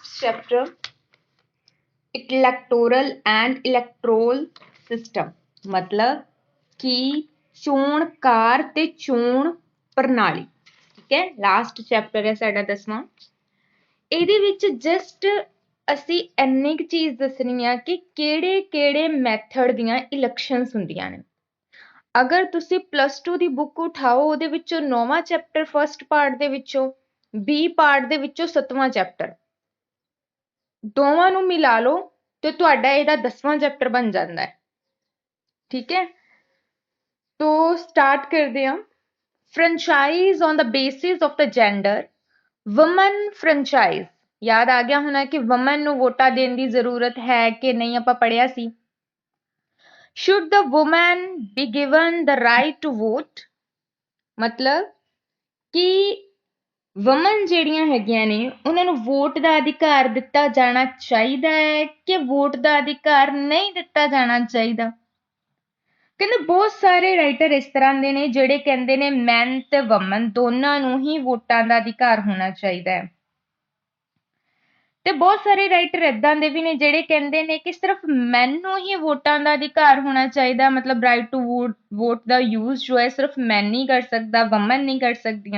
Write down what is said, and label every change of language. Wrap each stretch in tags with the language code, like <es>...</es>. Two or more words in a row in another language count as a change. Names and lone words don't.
<en>chapter electoral and electoral system</en> <pa>ਮਤਲਬ ਕਿ ਚੋਣ ਕਾਰ ਤੇ ਚੋਣ ਪ੍ਰਣਾਲੀ। ਠੀਕ ਹੈ,</pa> <en>last chapter</en> <pa>ਹੈ ਸਾਡਾ 10ਵਾਂ। ਇਹਦੇ ਵਿੱਚ ਜਸਟ ਅਸੀਂ ਇੰਨੀ ਕੁ ਚੀਜ਼ ਦੱਸਣੀ ਆ ਕਿ ਕਿਹੜੇ ਕਿਹੜੇ ਮੈਥਡ ਦੀਆਂ ਇਲੈਕਸ਼ਨਸ ਹੁੰਦੀਆਂ ਨੇ। ਅਗਰ ਤੁਸੀਂ +2 ਦੀ ਬੁੱਕ ਉਠਾਓ, ਉਹਦੇ ਵਿੱਚੋਂ 9ਵਾਂ</pa> <en>chapter first part</en> <pa>ਦੇ ਵਿੱਚੋਂ,</pa> <en>B part</en> <pa>ਦੇ ਵਿੱਚੋਂ 7ਵਾਂ ਚੈਪਟਰ, ਦੋਵਾਂ ਨੂੰ ਮਿਲਾ ਲਓ ਤੇ ਤੁਹਾਡਾ ਇਹਦਾ 10ਵਾਂ ਚੈਪਟਰ ਬਣ ਜਾਂਦਾ ਹੈ। ਠੀਕ ਹੈ, ਤੋ ਸਟਾਰਟ ਕਰਦੇ ਹਾਂ।</pa> <en>franchise on the basis of the gender, women franchise</en> <pa>ਯਾਦ ਆ ਗਿਆ ਹੋਣਾ ਕਿ women ਨੂੰ ਵੋਟਾਂ ਦੇਣ ਦੀ ਜ਼ਰੂਰਤ ਹੈ ਕਿ ਨਹੀਂ, ਆਪਾਂ ਪੜ੍ਹਿਆ ਸੀ।</pa> <en>should the woman be given the right to vote</en> <pa>ਮਤਲਬ ਕਿ ਵਮਨ ਜਿਹੜੀਆਂ ਹੈਗੀਆਂ ਨੇ ਉਹਨਾਂ ਨੂੰ ਵੋਟ ਦਾ ਅਧਿਕਾਰ ਦਿੱਤਾ ਜਾਣਾ ਚਾਹੀਦਾ ਹੈ ਕਿ ਵੋਟ ਦਾ ਅਧਿਕਾਰ ਨਹੀਂ ਦਿੱਤਾ ਜਾਣਾ ਚਾਹੀਦਾ। ਕਹਿੰਦੇ ਬਹੁਤ ਸਾਰੇ ਰਾਈਟਰ ਇਸ ਤਰ੍ਹਾਂ ਦੇ ਨੇ ਜਿਹੜੇ ਕਹਿੰਦੇ ਨੇ ਮੈਨ ਤੇ ਵਮਨ ਦੋਨਾਂ ਨੂੰ ਹੀ ਵੋਟਾਂ ਦਾ ਅਧਿਕਾਰ ਹੋਣਾ ਚਾਹੀਦਾ ਹੈ, ਤੇ ਬਹੁਤ ਸਾਰੇ ਰਾਈਟਰ ਏਦਾਂ ਦੇ ਵੀ ਨੇ ਜਿਹੜੇ ਕਹਿੰਦੇ ਨੇ ਕਿ ਸਿਰਫ ਮੈਨ ਨੂੰ ਹੀ ਵੋਟਾਂ ਦਾ ਅਧਿਕਾਰ ਹੋਣਾ ਚਾਹੀਦਾ, ਮਤਲਬ</pa> <en>right to vote</en> <pa>ਦਾ ਯੂਜ਼ ਜੋ ਹੈ ਸਿਰਫ ਮੈਨ ਨਹੀਂ ਕਰ ਸਕਦਾ, ਵਮਨ ਨਹੀਂ ਕਰ ਸਕਦੀਆਂ।</pa>